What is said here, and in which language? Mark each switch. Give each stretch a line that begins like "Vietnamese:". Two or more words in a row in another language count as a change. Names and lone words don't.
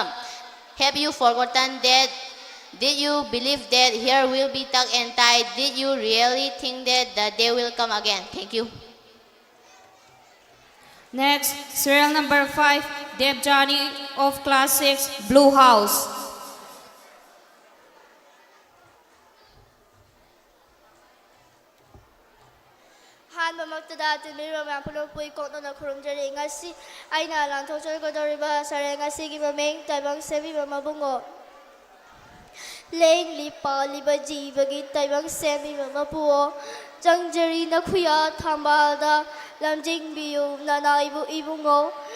English: Have you forgotten that? Did you believe that hair will be tucked and tied? Did you really think that the day will come again? Thank you. Next, serial number 5, Deb Johnny of Class 6, Blue House.
Manipuri: ꯑꯍꯥꯟꯕꯃꯛꯇꯗ ꯇꯤꯟꯕꯤꯔꯤꯕ ꯃꯌꯥꯝ ꯄꯨꯝꯅꯃꯛꯄꯨ ꯏꯀꯣꯛꯅꯅ ꯈꯨꯔꯨꯝꯖꯔꯤ ꯉꯁꯤ ꯑꯩꯅ ꯂꯥꯟꯊꯣꯛꯆꯒꯗꯧꯔꯤꯕ ꯁꯩꯔꯦꯡ ꯑꯁꯤꯒꯤ ꯃꯃꯤꯡ ꯇꯥꯏꯕꯪ ꯁꯦꯝꯕꯤꯕ ꯃꯕꯨꯡꯉꯣ ꯂꯦꯡꯂꯤ ꯄꯥꯜꯂꯤꯕ ꯖꯤꯕꯒꯤ ꯇꯥꯏꯕꯪ ꯁꯦꯝꯕꯤꯕ ꯃꯄꯨꯑꯣ ꯆꯪꯖꯔꯤ ꯅꯈꯨꯌꯥ ꯊꯝꯕꯥꯜꯗ ꯂꯝꯖꯤꯡꯕꯤꯌꯨ ꯅꯅꯥꯏꯕꯨ ꯏꯕꯨꯡꯉꯣ